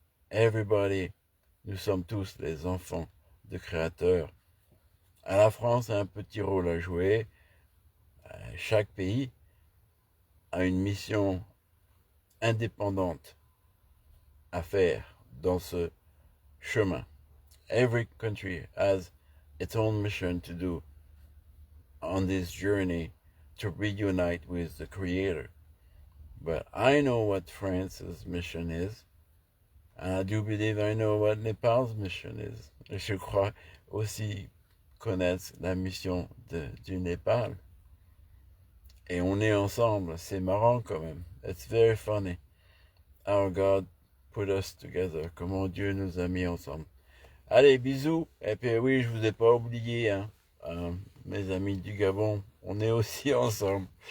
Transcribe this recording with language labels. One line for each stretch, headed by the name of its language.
English: Everybody,
French: nous sommes tous les enfants du Créateur. À la France a un petit rôle à jouer. Chaque pays a une mission indépendante à faire dans ce chemin.
English: Every country has its own mission to do on this journey to reunite with the Creator. But I know what France's mission is. And I do believe I know what Nepal's mission is.
French: Et je crois aussi connaître la mission du Népal. Et on est ensemble. C'est marrant quand même.
English: It's very funny how God put us together.
French: Comment Dieu nous a mis ensemble. Allez, bisous. Et puis oui, je vous ai pas oublié, hein. Mes amis du Gabon, on est aussi ensemble.